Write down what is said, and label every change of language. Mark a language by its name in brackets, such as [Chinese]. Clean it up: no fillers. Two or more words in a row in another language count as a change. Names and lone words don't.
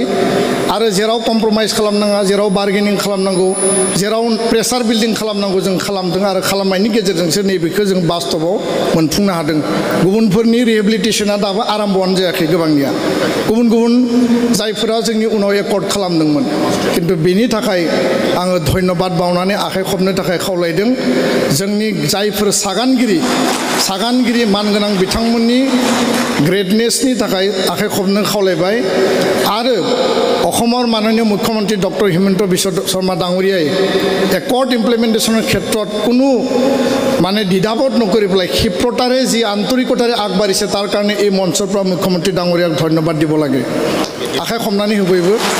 [Bodo] आरो जेराव कम्प्रमाइज खालामनाङा जेराव बार्गेनिं खालामनांगौ जेराव [English] pressure building [Bodo] खालामनांगौ जों खालामदों आरो खालामनायनि गेजेरजोंसो नैबेखौ जों बास्तबाव मोनफुंनो हादों गुबुनफोरनि रिहेबिलिटेसना दाबो आराम्भआनो जायाखै गोबांनिया गुबुन गुबुन जायफोरा जोंनि उनाव एकर्ड खालामदोंमोन किन्तु बेनि थाखाय आङो धन्यबाद बावनानै आखाइ खबनो थाखाय खावलायदों जोंनि जायफोर सागानगिरि मानगोनां बिथांमोननि ग्रेटनेसनि थाखाय आखाइ खबनो खावलायबाय आरो [Assamese] অসমৰ মাননীয় মুখ্যমন্ত্ৰী ডক্টৰ হিমন্ত বিশ্ব শৰ্মা ডাঙৰীয়াই [English] accord implementation [Assamese] ক্ষেত্ৰত কোনো মানে দ্বিধাবোধ নকৰি পেলাই ক্ষিপ্ৰতাৰে যি আন্তৰিকতাৰে আগবাঢ়িছে তাৰ কাৰণে এই মঞ্চৰ পৰা মুখ্যমন্ত্ৰী ডাঙৰীয়াক ধন্যবাদ দিব লাগে আশাই সম্মানী হ'বইব